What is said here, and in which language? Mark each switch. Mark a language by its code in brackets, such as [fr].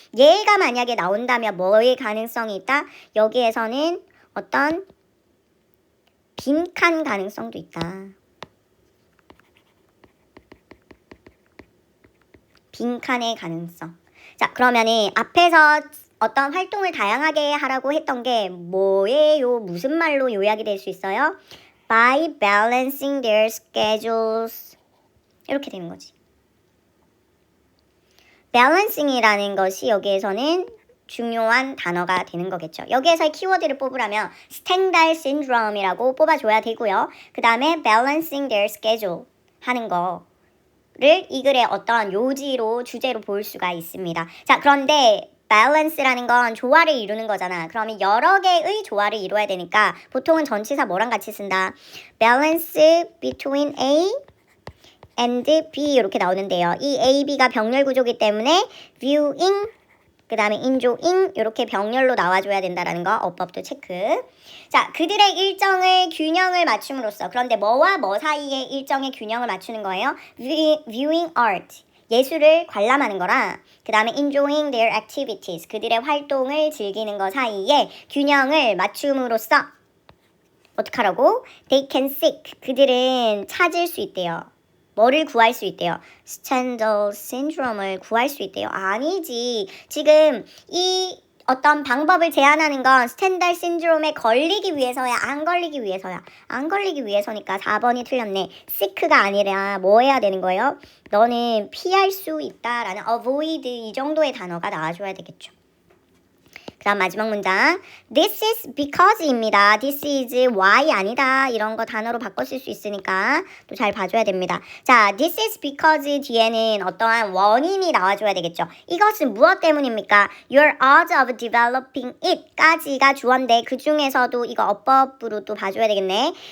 [ko] 얘가 만약에 나온다면 뭐의 가능성이 있다? 여기에서는 어떤 빈칸 가능성도 있다. 빈칸의 가능성. 자, 그러면은 앞에서 어떤 활동을 다양하게 하라고 했던 게 뭐예요? 무슨 말로 요약이 될 수 있어요? [en] By balancing their schedules. [ko] 이렇게 되는 거지. balancing이라는 것이 여기에서는 중요한 단어가 되는 거겠죠. 여기에서의 키워드를 뽑으라면 스탱달 신드롬이라고 뽑아줘야 되고요. 그 다음에 [en] balancing their schedule [ko] 하는 거를 이 글의 어떤 요지로 주제로 볼 수가 있습니다. 자, 그런데 balance라는 건 조화를 이루는 거잖아. 그러면 여러 개의 조화를 이루어야 되니까 보통은 전치사 뭐랑 같이 쓴다? [en] balance between A and B [ko] 이렇게 나오는데요. 이 A, B가 병렬 구조이기 때문에 viewing 그 다음에 enjoying 이렇게 병렬로 나와줘야 된다라는 거 어법도 체크. 자, 그들의 일정을 균형을 맞춤으로써 그런데 뭐와 뭐 사이에 일정의 균형을 맞추는 거예요? [en] Viewing art. [ko] 예술을 관람하는 거랑 그 다음에 [en] enjoying their activities. [ko] 그들의 활동을 즐기는 거 사이에 균형을 맞춤으로써 어떡하라고? [en] They can seek. [ko] 그들은 찾을 수 있대요. 뭐를 구할 수 있대요? 스탠덜 신드롬을 구할 수 있대요. 아니지. 지금 이 어떤 방법을 제안하는 건 스탠덜 신드롬에 걸리기 위해서야, 안 걸리기 위해서야. 안 걸리기 위해서니까 4번이 틀렸네. seek가 아니라 뭐 해야 되는 거예요? 너는 피할 수 있다라는 avoid 이 정도의 단어가 나와줘야 되겠죠. 그 다음 마지막 문장. [en] This is because입니다. This is why [ko] 아니다. 이런 거 단어로 바꿔 쓸 수 있으니까 또 잘 봐줘야 됩니다. 자, this is because 뒤에는 어떠한 원인이 나와줘야 되겠죠. 이것은 무엇 때문입니까? [en] Your odds of developing it [ko] 까지가 주어인데 그 중에서도 이거 어법으로 또 봐줘야 되겠네.